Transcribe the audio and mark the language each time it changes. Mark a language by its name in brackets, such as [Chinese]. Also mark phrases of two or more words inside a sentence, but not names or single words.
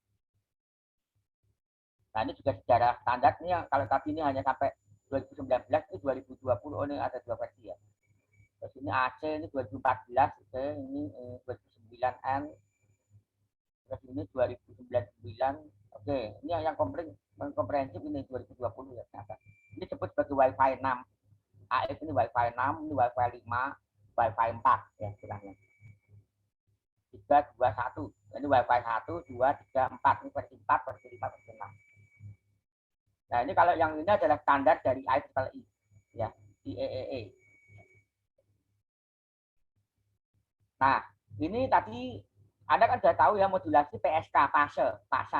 [Indonesian] Nah ini juga sejarah standar ini kalau tadi ini hanya sampai 2019 ini 2020 ini ada dua versi ya. Terus ini AC ini 2014, ini 2009N, terus ini 2099. Oke, ini yang komprehensif ini 2020 ya ternyata. Ini disebut sebagai Wi-Fi 6. AF ini Wi-Fi 6, ini Wi-Fi 5, Wi-Fi 4 ya istilahnya. 3, 2, 1. Ini Wi-Fi 1, 2, 3, 4. Ini versi 4, versi 5, versi 6. Nah, ini kalau yang ini adalah standar dari IEEE ya, IEEE. Nah, ini tadi Anda kan sudah tahu ya modulasi PSK, fasa.